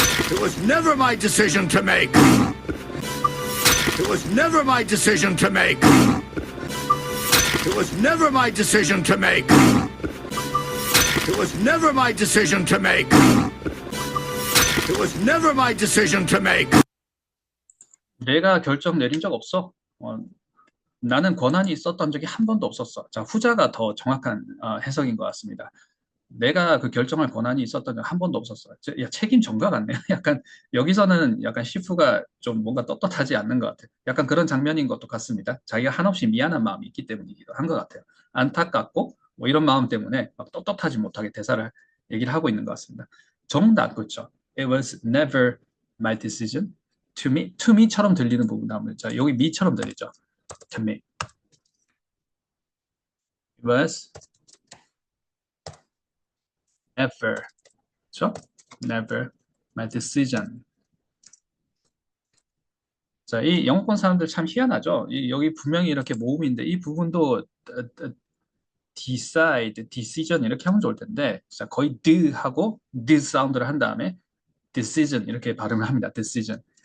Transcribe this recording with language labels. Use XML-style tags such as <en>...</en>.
<en>It was never my decision to make. It was never my decision to make. It was never my decision to make. It was never my decision to make. It was never my decision to make.</en> <ko>내가 결정 내린 적 없어. 나는 권한이 있었던 적이 한 번도 없었어. 자, 후자가 더 정확한 해석인 것 같습니다. 내가 그 결정할 권한이 있었던 적 한 번도 없었어. 야, 책임 전가 같네요. 약간 여기서는 약간 시프가 좀 뭔가 떳떳하지 않는 것 같아요. 약간 그런 장면인 것도 같습니다. 자기가 한없이 미안한 마음이 있기 때문이기도 한 것 같아요. 안타깝고 뭐 이런 마음 때문에 막 떳떳하지 못하게 대사를 얘기를 하고 있는 것 같습니다. 정답 그렇죠.</ko> <en>It was never my decision to</en> <ko>me처럼 들리는 부분 나오면 자 여기 me처럼 들리죠.</ko> <en>to me. It was never,</en> <ko>그렇죠?</ko> <en>Never my decision.</en> <ko>자, 이 영어권 사람들 참 희한하죠. 여기 분명히 이렇게 모음인데 이 부분도 decide, decision 이렇게 하면 좋을 텐데 자, 거의 d 하고 d 사운드를 한 다음에 decision 이렇게 발음을 합니다. decision.</ko>